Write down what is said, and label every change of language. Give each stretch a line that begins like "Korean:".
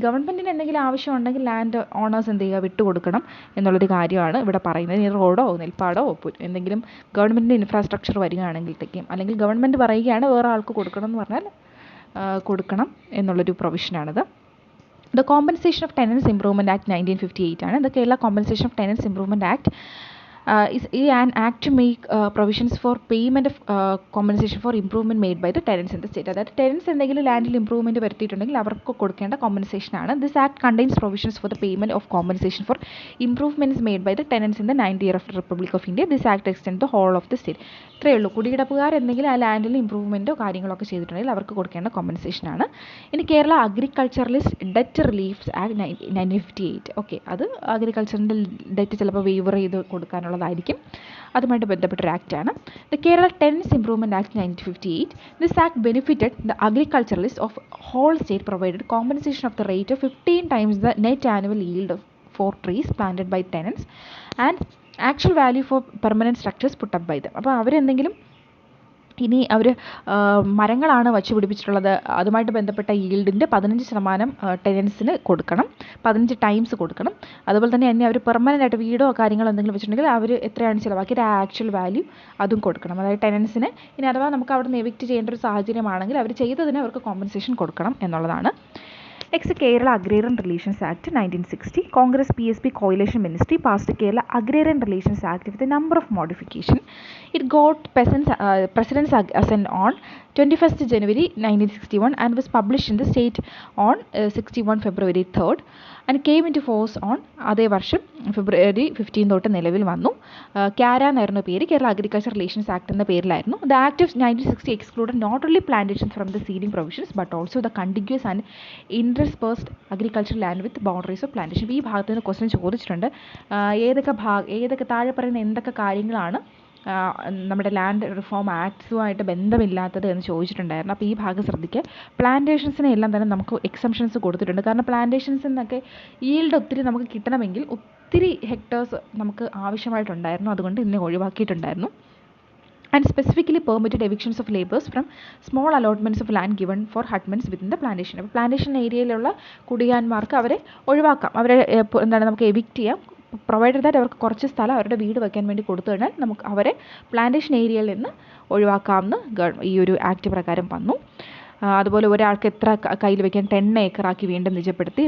Malayalam: ഗവൺമെൻറ്റിന് എന്തെങ്കിലും ആവശ്യമുണ്ടെങ്കിൽ ലാൻഡ് ഓണേഴ്സ് എന്ത് ചെയ്യുക, വിട്ടുകൊടുക്കണം എന്നുള്ളൊരു കാര്യമാണ് ഇവിടെ പറയുന്നത്. ഈ റോഡോ നെൽപ്പാടോ എന്തെങ്കിലും ഗവൺമെൻറ്റിൻ്റെ ഇൻഫ്രാസ്ട്രക്ചർ വരികയാണെങ്കിലത്തേക്കും, അല്ലെങ്കിൽ ഗവൺമെൻറ് പറയുകയാണ് വേറെ ആൾക്ക് കൊടുക്കണം എന്ന് പറഞ്ഞാൽ കൊടുക്കണം എന്നുള്ളൊരു പ്രൊവിഷനാണിത്.
English: The Compensation of Tenants Improvement Act 1958 ആണ്. The Kerala Compensation of Tenants Improvement Act is an act to make provisions for payment of compensation for improvement made by the tenants in the state.
Malayalam: അതായത് ടെനൻസ് എന്തെങ്കിലും ലാൻഡിൽ improvement വരുത്തിയിട്ടുണ്ടെങ്കിൽ അവർക്ക് കൊടുക്കേണ്ട compensation ആണ്.
English: This act contains provisions for the payment of compensation for improvements made by the tenants in the 9th year of the Republic of India. This act extend the whole of the state.
Malayalam: ഇത്രയേ ഉള്ളൂ. കുടികിടപ്പുകാർ എന്തെങ്കിലും ആ ലാൻഡിൽ ഇംപ്രൂവ്മെൻറ്റോ കാര്യങ്ങളൊക്കെ ചെയ്തിട്ടുണ്ടെങ്കിൽ അവർക്ക് കൊടുക്കേണ്ട compensation ആണ്. ഇനി Kerala agriculturalist debt reliefs act 1958. Okay, അത് അഗ്രികൾച്ചറിൻ്റെ ഡെറ്റ് ചിലപ്പോൾ വേവർ ചെയ്ത് കൊടുക്കാനുള്ളതായിരിക്കും. അതുമായിട്ട് ബന്ധപ്പെട്ടൊരു ആക്റ്റാണ്. The Kerala ടെനൻസ് improvement act 1958.
English: This act benefited the agriculturalist of whole state provided compensation of the rate of 15 times the net annual yield for trees planted by tenants and actual value for permanent structures put up by them.
Malayalam: അപ്പോൾ അവരെന്തെങ്കിലും ഇനി അവർ മരങ്ങളാണ് വച്ച് പിടിപ്പിച്ചിട്ടുള്ളത്, അതുമായിട്ട് ബന്ധപ്പെട്ട ഈൽഡിൻ്റെ 15% ടെനൻസിന് കൊടുക്കണം, 15 times കൊടുക്കണം. അതുപോലെ തന്നെ ഇനി അവർ പെർമനൻ്റ് ആയിട്ട് വീടോ കാര്യങ്ങളോ എന്തെങ്കിലും വെച്ചിട്ടുണ്ടെങ്കിൽ അവർ എത്രയാണ് ചിലവാക്കിയത് ആ ആക്ച്വൽ വാല്യൂ അതും കൊടുക്കണം. അതായത് ടെനൻസിന് ഇനി അഥവാ നമുക്ക് അവിടെ നിന്ന് എവിക്റ്റ് ചെയ്യേണ്ട ഒരു സാഹചര്യമാണെങ്കിൽ അവർ ചെയ്തതിന് അവർക്ക് കോമ്പൻസേഷൻ കൊടുക്കണം എന്നുള്ളതാണ്.
English: Next Kerala Agrarian Relations Act 1960. Congress PSP coalition ministry passed Kerala Agrarian Relations Act with a number of modifications. It got President's assent on 21st January 1961 and was published in the state on 61 February 3rd and came into force on
Malayalam: അതേ വർഷം
English: February 15
Malayalam: തൊട്ട് നിലവിൽ വന്നു. ക്യാര എന്നായിരുന്നു പേര്, Kerala agriculture relations act എന്ന പേരിലായിരുന്നു.
English: The act of 1960 excluded not only plantations from the ceiling provisions but also the contiguous and interspersed agriculture land with boundaries of plantation.
Malayalam: ഈ ഭാഗത്ത് നിന്ന് ക്വസ്റ്റ്യൻ ചോദിച്ചിട്ടുണ്ട്. ഏതൊക്കെ താഴെ പറയുന്ന എന്തൊക്കെ കാര്യങ്ങളാണ് നമ്മുടെ ലാൻഡ് റിഫോം ആക്ട്സുമായിട്ട് ബന്ധമില്ലാത്തത് എന്ന് ചോദിച്ചിട്ടുണ്ടായിരുന്നു. അപ്പോൾ ഈ ഭാഗം ശ്രദ്ധിക്കുക. പ്ലാന്റേഷൻസിനെ എല്ലാം തന്നെ നമുക്ക് എക്സംഷൻസ് കൊടുത്തിട്ടുണ്ട്. കാരണം പ്ലാന്റേഷൻസിൽ നിന്നൊക്കെ ഈൽഡ് ഒത്തിരി നമുക്ക് കിട്ടണമെങ്കിൽ ഒത്തിരി ഹെക്ടേഴ്സ് നമുക്ക് ആവശ്യമായിട്ടുണ്ടായിരുന്നു, അതുകൊണ്ട് ഇതിനെ ഒഴിവാക്കിയിട്ടുണ്ടായിരുന്നു.
English: and specifically permitted evictions of labourers from small allotments of land given for hutments within the plantation.
Malayalam: അപ്പോൾ പ്ലാന്റേഷൻ ഏരിയയിലുള്ള കുടിയാന്മാർക്ക് അവരെ ഒഴിവാക്കാം, അവരെ നമുക്ക് എവിക്റ്റ് ചെയ്യാം, പ്രൊവൈഡഡ് ദാറ്റ് അവർക്ക് കുറച്ച് സ്ഥലം അവരുടെ വീട് വയ്ക്കാൻ വേണ്ടി കൊടുത്തു കഴിഞ്ഞാൽ നമുക്ക് അവരെ പ്ലാന്റേഷൻ ഏരിയയിൽ നിന്ന് ഒഴിവാക്കാമെന്ന് ഈ ഒരു ആക്ട് പ്രകാരം വന്നു. അതുപോലെ ഒരാൾക്ക് എത്ര കയ്യിൽ വയ്ക്കാൻ 10 ഏക്കറാക്കി വീണ്ടും നിജപ്പെടുത്തി.